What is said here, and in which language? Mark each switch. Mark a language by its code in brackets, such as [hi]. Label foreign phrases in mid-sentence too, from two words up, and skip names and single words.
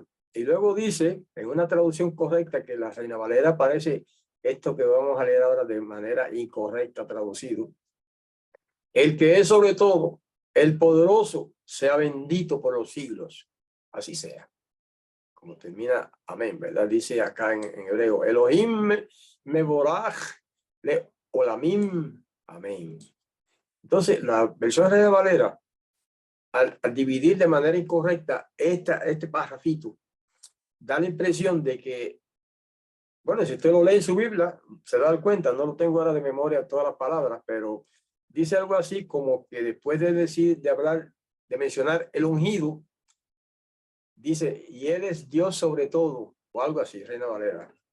[es] Y luego dice, en una traducción correcta, que la Reina Valera parece esto que vamos a leer ahora de manera incorrecta traducido. El que es sobre todo, el poderoso, sea bendito por los siglos. Así sea. Como termina, amén, ¿verdad? Dice acá en hebreo, [he] אלוהים מבורך לעולמים, [es] amén. Entonces, la versión Reina Valera, al dividir de manera incorrecta este párrafito, da la impresión de que, bueno, si usted lo lee en su Biblia, se da cuenta, no lo tengo ahora de memoria todas las palabras, pero dice algo así como que después de mencionar el ungido, dice, y él es Dios sobre todo, o algo así, Reina Valera.